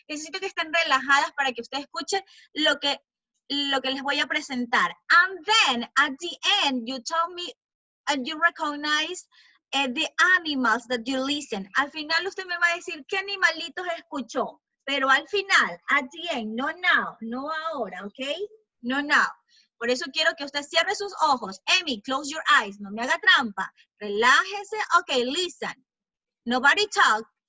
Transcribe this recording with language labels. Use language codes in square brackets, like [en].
[es] Necesito que estén relajadas para que ustedes escuchen lo que les voy a presentar. [en] And then, at the end, you tell me, and you recognize the animals that you listen. [es] Al final usted me va a decir qué animalitos escuchó, pero al final, [en] at the end, no now, [es] no ahora, okay? [en] No now. [es] Por eso quiero que usted cierre sus ojos. [en] Amy, close your eyes, [es] no me haga trampa. Relájese, [en] okay, listen. Nobody talk.